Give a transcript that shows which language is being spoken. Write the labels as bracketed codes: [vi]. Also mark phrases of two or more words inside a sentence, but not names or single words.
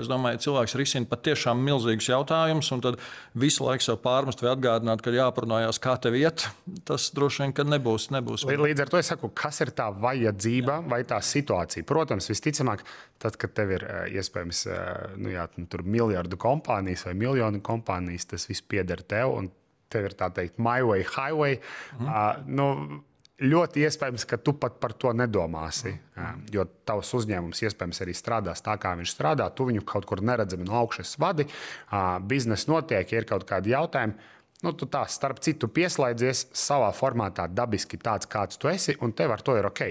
[lv] Es domāju, cilvēks risina patiešām milzīgus jautājumus, un tad visu laiku sev pārmest vai atgādināt, ka jāparunājās, kā tev iet. Tas droši vien, ka nebūs. Līdz ar to es saku, kas ir tā vajadzība vai tā situācija? Protams, visticamāk, tad, kad tev ir iespējams tur miljardu kompānijas vai miljonu kompānijas, tas viss pieder tev, un tev ir tā teikt [en] my way, highway. [lv] Ļoti iespējams, ka tu pat par to nedomāsi, jo tavs uzņēmums iespējams arī strādās tā, kā viņš strādā. Tu viņu kaut kur neredzami no augšas vadi, biznesa notiek, ja ir kaut kādi jautājumi. Tu tā starp citu pieslēdzies savā formātā dabiski tāds, kāds tu esi, un tev ar to ir ok.